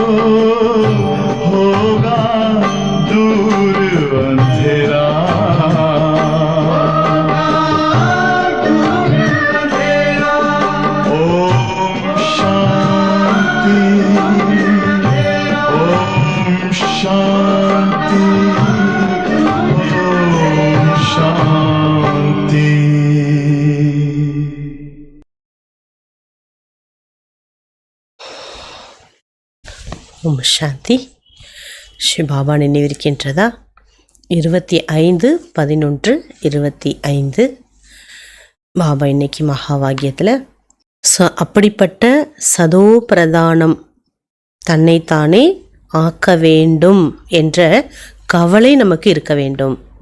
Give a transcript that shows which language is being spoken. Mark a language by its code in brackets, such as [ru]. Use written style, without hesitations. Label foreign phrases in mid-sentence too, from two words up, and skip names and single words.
[hi] होगा दूर अंधेरा ओम शांति ओम शांति ओम शांति [ta] ஓம் சாந்தி. ஸ்ரீ பாபா நினைவிருக்கின்றதா? 25/11/25 பாபா இன்னைக்கு மகாவாகியத்தில் அப்படிப்பட்ட சதோ பிரதானம் தன்னைத்தானே ஆக்க வேண்டும் என்ற கவலை நமக்கு இருக்க வேண்டும்.